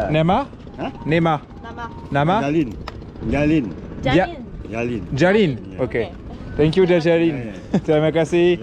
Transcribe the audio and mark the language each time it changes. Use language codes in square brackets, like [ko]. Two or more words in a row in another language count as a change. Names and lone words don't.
[ms] Nama? Hah? Nema. Nama? Jalin. Jalin. Ja- Jalin. Jalin. Ya. [en] Okay. Thank you, [ms] Jalin. Terima kasih.